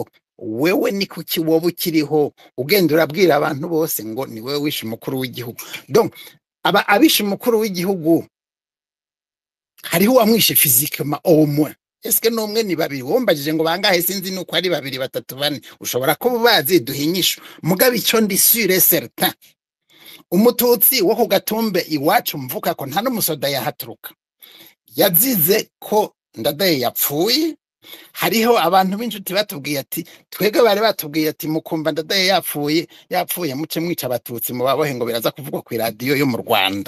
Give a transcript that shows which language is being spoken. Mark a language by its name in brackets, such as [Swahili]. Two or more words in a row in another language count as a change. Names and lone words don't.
[Rundi] Wewe ni kuki wowe ukiriho ugenda urabwira abantu bose ngo ni wewe wishe umukuru w'igihugu? Donc abishe umukuru w'igihugu hariho wamwishe physiquement [French] au moins. Est-ce que [Rundi] nomwe ni babiri? Wombajije ngo bangahe sinzi nuko ari babiri batatu bane, ushobora ko bazi duhinyisho. Mugabe icyo ndi [French] sûr et certain, [Rundi] umututsi wo ku Gatumbe iwacu mvuka ko nta n'umusoda yahaturuka yazize ko Ndadaye yapfuye hariho abantu b'inshuti batubwiye ati twebwe bari batubwiye ati mukumva Ndadaye yapfuye muce mwica abatutsi mu babohe ngo biraza kuvugwa ku radio yo mu Rwanda.